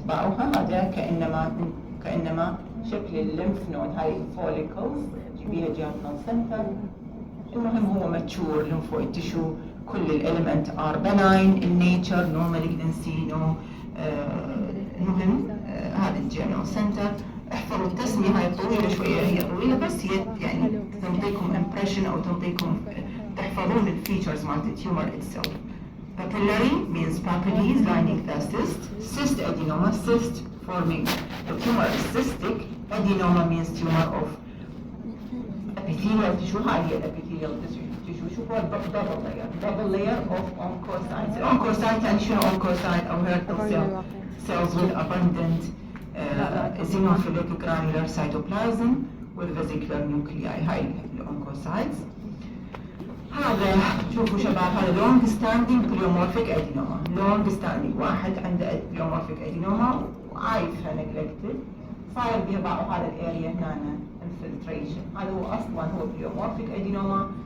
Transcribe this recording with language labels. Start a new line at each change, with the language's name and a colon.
Arabic: باقوها هذا كأنما شكل الليمف نود. هاي follicles بيها germinal center. المهم هو
English: mature lymphoid tissue. كل الاليمنت are benign in nature, no malignancy, no
Arabic: المهم هذا الجيرنال سنتر. احفظوا التسمية هاي طويلة شوية، هي طويلة بس هي يعني تعطيكم impression أو تعطيكم تحفظون الفيتشرز مالت التيومر itself.
English: Papillary means papillae lining the cyst. Cyst adenoma, cyst forming the tumor is cystic. Adenoma means tumor of epithelial tissue.
Arabic: هاي هي
English: epithelial tissue. شوفوا double layer of oncocytes. Oncocyte
Arabic: يعني شنو
English: oncocyte أو Hürthle cells with abundant eosinophilic granular cytoplasm with vesicular nuclei.
Arabic: هاي الأونكوسايتس. هذا شوفوا شباب هذا
English: long standing pleomorphic adenoma. long standing
Arabic: واحد عنده pleomorphic adenoma وعايفها neglected صاير بها بعض هذا الاريا هنا infiltration. هذا هو أصلا هو pleomorphic adenoma.